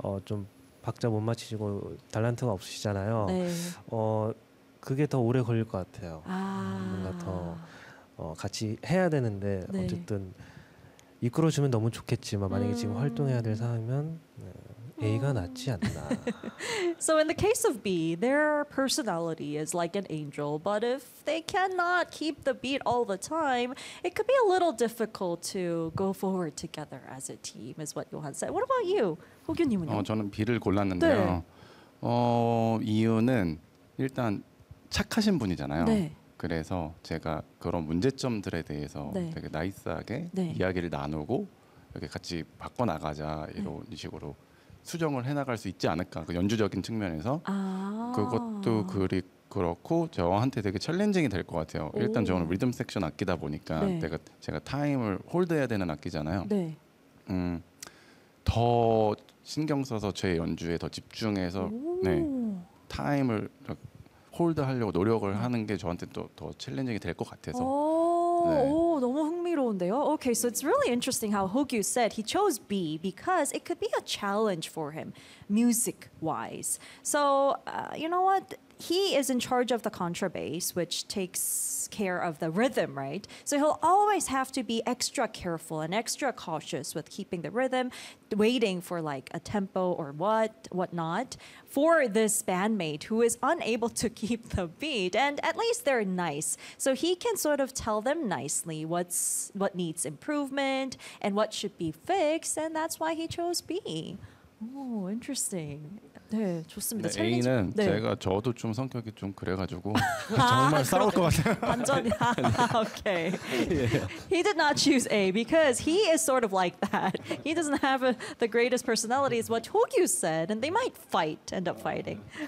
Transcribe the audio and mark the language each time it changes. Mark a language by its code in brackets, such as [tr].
[ko] 어, 좀 박자 못 맞히시고 탤런트가 없으시잖아요. 네. 어, 그게 더 오래 걸릴 것 같아요. 아. 뭔가 더 어, 같이 해야 되는데 네. 어쨌든 이끌어주면 너무 좋겠지만 만약에 지금 활동해야 될 상황이면 A가 낫지 않나. [en] So in the case of B, their personality is like an angel, but if they cannot keep the beat all the time, it could be a little difficult to go forward together as a team, is what Johan said. What about you? [ko] 호균님은요? 어, 저는 B를 골랐는데요. 네. 어, 이유는 일단 착하신 분이잖아요. 네. 그래서 제가 그런 문제점들에 대해서 네. 되게 나이스하게 네. 이야기를 나누고 이렇게 같이 바꿔나가자 이런 네. 식으로 수정을 해나갈 수 있지 않을까 그 연주적인 측면에서 아~ 그것도 그리 그렇고 저한테 되게 챌린징이 될 것 같아요. 일단 저는 리듬 섹션 악기다 보니까 네. 내가 제가 타임을 홀드해야 되는 악기잖아요. 네. 더 신경 써서 제 연주에 더 집중해서 네, 타임을 홀드하려고 노력을 하는 게 저한테 또더 챌린징이 될것 같아서 오, 네. 오, 너무 흥미로운데요. [en] Okay, so it's really interesting how Hogyu said he chose B because it could be a challenge for him music-wise. So, you know what? He is in charge of the contrabass, which takes care of the rhythm, right? So he'll always have to be extra careful and extra cautious with keeping the rhythm, waiting for like a tempo or whatnot for this bandmate who is unable to keep the beat. And at least they're nice. So he can sort of tell them nicely what needs improvement and what should be fixed. And that's why he chose B. Oh, interesting. [ko] 네, 좋습니다. 네, A는 네. 제가 저도 좀 성격이 좀 그래가지고 정말 아, 싸울 것 같아요. 완전히. 아, 네. [en] Okay. Yeah. He did not choose A because he is sort of like that. He doesn't have a, the greatest personality, is what Hogyu said, and they might fight, end up fighting.